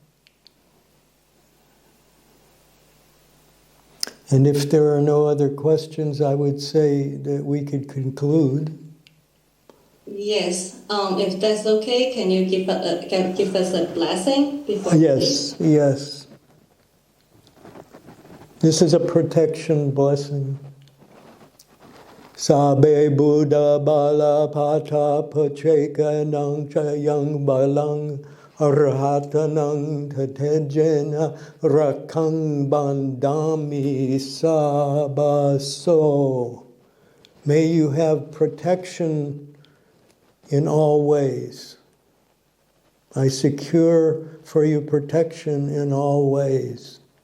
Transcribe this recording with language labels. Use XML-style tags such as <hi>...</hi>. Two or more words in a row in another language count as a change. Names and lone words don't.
<en>And if there are no other questions, I would say that we could conclude. Yes, if that's okay, can you give us a blessing before? Yes, yes. This is a protection blessing.</en> <pi>Sabe Buddha Bala Pata Pacheka Nang Chayang Balang Arhatanang Tatejena Rakang Bandami Sabaso.</pi> <en>May you have protection in all ways. I secure for you protection in all ways.</en>